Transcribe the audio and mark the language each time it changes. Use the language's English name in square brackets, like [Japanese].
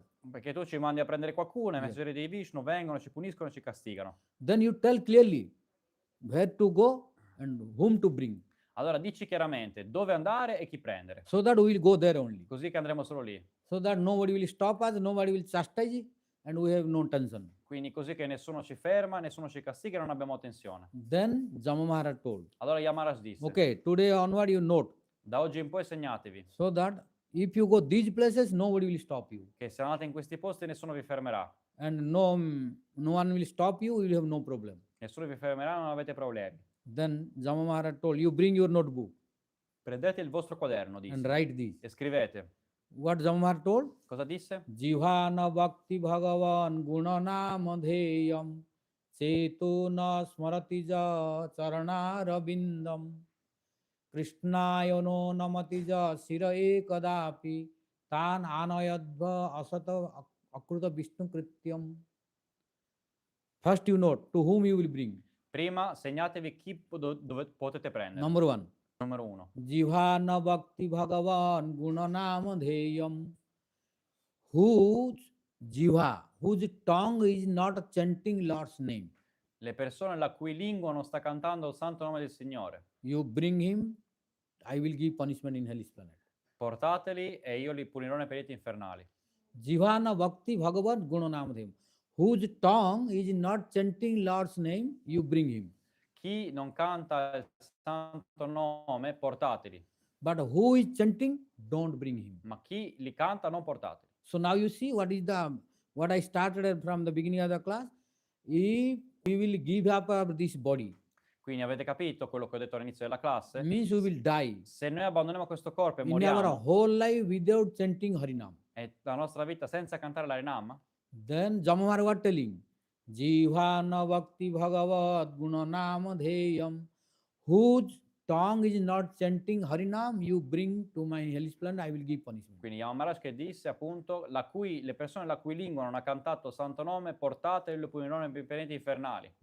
[Italian] Perché tu ci mandi a prendere qualcuno, i messaggeri di Vishnu vengono, ci puniscono e ci castigano. [English] Then you tell clearly where to go and whom to bring, [Italian] Allora dici chiaramente dove andare e chi prendere, [English] so that we will go there only. [Italian] così che andremo solo lì. [English] So that nobody will stop us, nobody will chastise, and we have no tension. [Italian] Quindi così che nessuno ci ferma, nessuno ci castiga e non abbiamo tensione. [English] Then Jama Maharaj told, [Italian] Allora Yamaraj disse, [English] okay, today onward you note, [Italian] da oggi in poi segnatevi, [English] so that If you go these places, nobody will stop you. [Italian] che se andate in questi posti nessuno vi fermerà. [English] And no one will stop you, you will have no problem. [Italian] Nessuno vi fermerà, non avete problemi. [English] Then Jama Maharaj told, you bring your notebook [Italian] Prendete il vostro quaderno, [English] and [Italian] disse, [English] write this. [Italian] e scrivete. [English] What Jama Maharaj told? [Italian] Cosa disse? [Sanskrit] Jivana Bhakti Bhagavan Gunana Madheyam Chetu na Smarati ja Charana Rabindam Krishnaya no Namati ja Sira Ekadapi Tan Anayadva Asata Akruta Vishnu Krityam. [English] First you note to whom you will bring. [Italian] Prima segnatevi chi dove potete prendere. [English] Number one. [Italian] Numero 1. [Sanskrit] Jivana Bhakti Bhagavan Gunana Madheyam. [English] Whose jiva, whose tongue is not chanting Lord's name. [Italian] Le persone la cui lingua non sta cantando il santo nome del Signore. [English] You bring him, I will give punishment in hell's planet. [Italian] Portateli e io li punirò nei pianeti infernali. [Sanskrit] Jivana Bhakti Bhagavat Gunanamadhem. [English] Whose tongue is not chanting Lord's name, you bring him. [Italian] Chi non canta il santo nome, portateli. [English] But who is chanting, don't bring him. [Italian] Ma chi li canta, non portateli. [English] So now you see what I started from the beginning of the class. If we will give up this body, [Italian] Quindi avete capito quello che ho detto all'inizio della classe? [English] means we will die [Italian] Se noi abbandoniamo questo corpo e [English] in our [Italian] moriamo, [English] whole life without chanting Harinam. [Italian] e la nostra vita senza cantare l'Harinam, [English] Then Jamamar was telling, [Sanskrit] Jivana Bhakti Bhagavat Gunanam Dheyam, [English] whose tongue is not chanting Harinam, you bring to my hellish planet, I will give punishment. [Italian] quindi Yama Maharaj che disse appunto le persone la cui lingua non ha cantato il santo nome, portateli e lo punirò nei pianeti infernali.